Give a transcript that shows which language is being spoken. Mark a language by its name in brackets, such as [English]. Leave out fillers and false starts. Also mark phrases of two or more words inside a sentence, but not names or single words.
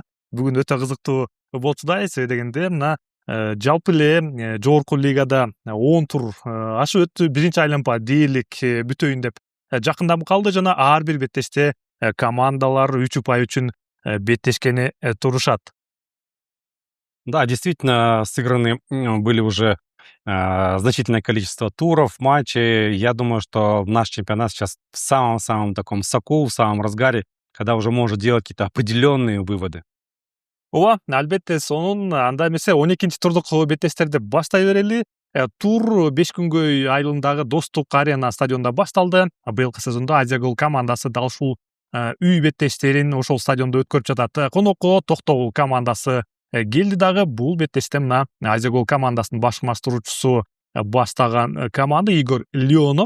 [Kyrgyz] Бүгүн өтө кызыктуу болчудай. Себеби дегенде мына жалпы эле жогорку лигада 10 тур ашып өттү. Биринчи айлампа дээрлик бүтөйүн деп жакындап калды жана ар бир беттеште командалар 3 упай үчүн беттешкени турушат. [Russian] Да, действительно, сыграны были уже значительное количество туров, матчей. Я думаю, что наш чемпионат сейчас в самом-самом таком соку, в самом разгаре, когда уже может делать какие-то определенные выводы. [Kyrgyz] Ооба, албетте сонун анда эмесе 12 турдук беттештерди баштай берели. Тур 5 күнгөй айылындагы Достук арена стадионунда башталды. Быйылкы сезондо Азия Гол командасы дал ушул үй беттештерин ошол стадиондо өткөрүп жатат. Конокко Токтогул командасы келди дагы. Бул беттеште мына Азия Гол командасынын башкармаштыруучусу баштаган команда Игорь Леонов.